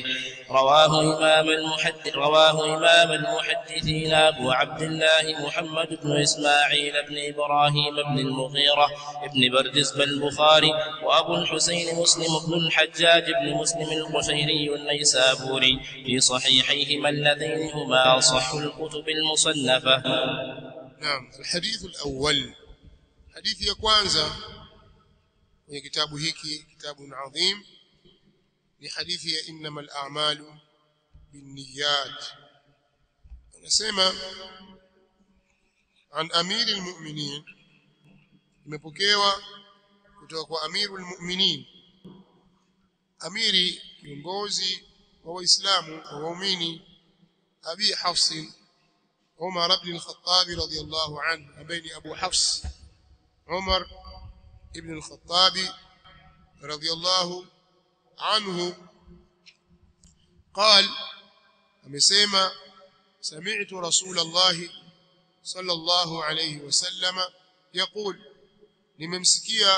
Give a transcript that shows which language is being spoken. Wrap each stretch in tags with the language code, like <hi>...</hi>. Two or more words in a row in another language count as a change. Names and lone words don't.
<ar>رواه إمام المحدثين أبو عبد الله محمد بن إسماعيل بن إبراهيم بن المغيرة بن بردزبة البخاري، وأبو الحسين مسلم بن الحجاج بن مسلم القشيري النيسابوري في صحيحيهما اللذين هما أصح الكتب المصنفة. نعم. الحديث الأول، حديث</ar> <sw>ya kwanza kwenye kitabu hiki,</sw> <ar>كتاب عظيم,</ar> <sw>ni hadithi ya</sw> <ar>إنما الأعمال بالنيات.</ar> <sw>Anasema</sw> <ar>عن أمير المؤمنين,</ar> <sw>imepokewa kutoka kwa</sw> <ar>أمير المؤمنين,</ar> <sw>amiri kiongozi wa waislamu wa waumini, Abi Hafs Umar ibn al-Khattab</sw> <ar>رضي الله عنه,</ar> <sw>ambaye Abu Hafs Umar ibn al-Khattab</sw> <ar>رضي الله عنه قال: amesema سمعت رسول الله صلى الله عليه وسلم يقول,</ar> <sw>nimemsikia</sw>